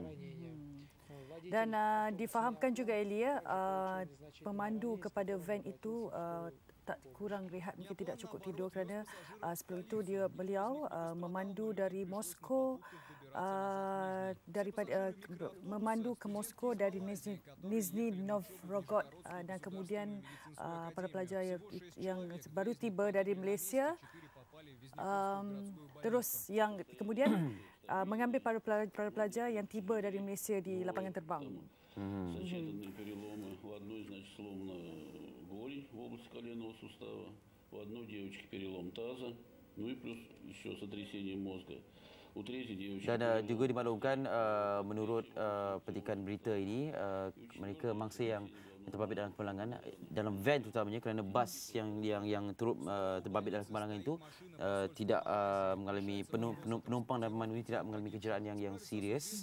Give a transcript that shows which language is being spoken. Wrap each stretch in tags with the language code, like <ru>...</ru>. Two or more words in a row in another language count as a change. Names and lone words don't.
<ms>Dan difahamkan juga Elia, pemandu kepada van itu tak kurang rehat, mungkin tidak cukup tidur kerana sebelum itu beliau memandu dari Moskow, memandu ke Moskow dari Nizhny Novgorod dan kemudian para pelajar yang baru tiba dari Malaysia terus yang kemudian mengambil para pelajar yang tiba dari Malaysia di lapangan terbang.</ms> <ru>Сочетанные переломы. У одной, значит, сломана голень в области коленного сустава, у одной девочки перелом таза, ну и плюс еще сотрясение мозга. У третьей девочки</ru> <ms>dan juga dimaklumkan menurut petikan berita ini, mereka mangsa yang terbabit dalam kemalangan dalam van terutamanya kerana bas yang turut terbabit dalam kemalangan itu tidak mengalami penumpang dan pemandu ini tidak mengalami kecederaan yang serius.</ms>